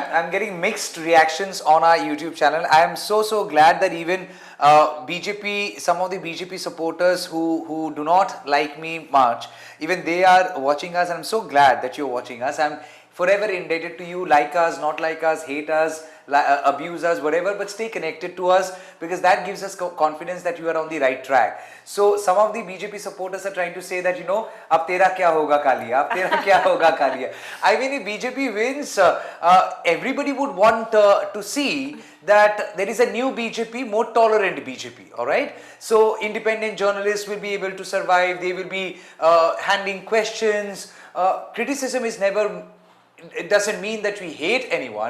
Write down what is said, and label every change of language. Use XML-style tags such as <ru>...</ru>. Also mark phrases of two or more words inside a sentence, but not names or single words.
<en>I'm getting mixed reactions on our YouTube channel. I am so glad that even BJP, some of the BJP supporters who do not like me much, even they are watching us, and I'm so glad that you're watching us. I'm forever indebted to you. Like us, not like us, hate us, abuse us, whatever, but stay connected to us, because that gives us confidence that you are on the right track. So some of the BJP supporters are trying to say that, you know,</en> <hi>अब तेरा क्या होगा कालिया, अब तेरा क्या होगा कालिया.</hi> <en>I mean, if BJP wins, everybody would want to see that there is a new BJP, more tolerant BJP, alright? So independent journalists will be able to survive, they will be handling questions. Criticism is never, it doesn't mean that we hate anyone.</en>